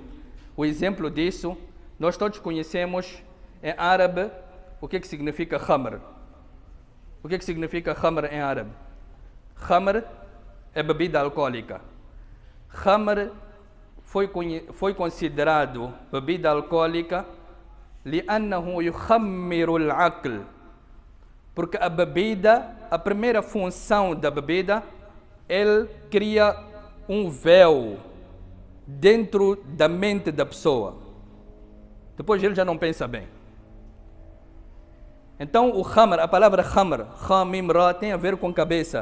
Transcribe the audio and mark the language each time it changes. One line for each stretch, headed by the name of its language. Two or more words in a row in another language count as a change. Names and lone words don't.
Portuguese: O exemplo disso, nós todos conhecemos em árabe o que significa khamr. O que significa khamr em árabe? Khamr é bebida alcoólica. Khamr foi considerado bebida alcoólica
Arabic: لأنه يخمر العقل.
Portuguese: Porque a bebida, a primeira função da bebida, ele cria um véu dentro da mente da pessoa. Depois ele já não pensa bem. Então o khamr, a palavra khamr,
Arabic: خاء ميم را,
Portuguese: tem a ver com cabeça.